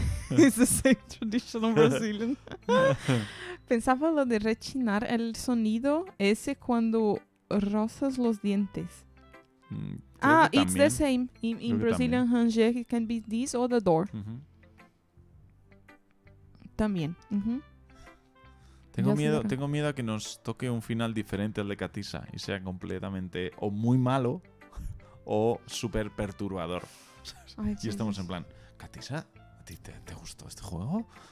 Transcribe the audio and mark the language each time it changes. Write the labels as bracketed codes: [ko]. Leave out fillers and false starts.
[en] It's the same traditional Brazilian. [es] Pensaba lo de rechinar el sonido ese cuando rozas los dientes. [en] It's the same. In Brazilian Hanje, it can be this or the door. Uh-huh. [es] También. Uh-huh. Tengo miedo a que nos toque un final diferente al de Katisa y sea completamente o muy malo o súper perturbador. Ay, y estamos en plan, Katisa, ¿a ti te gustó este juego?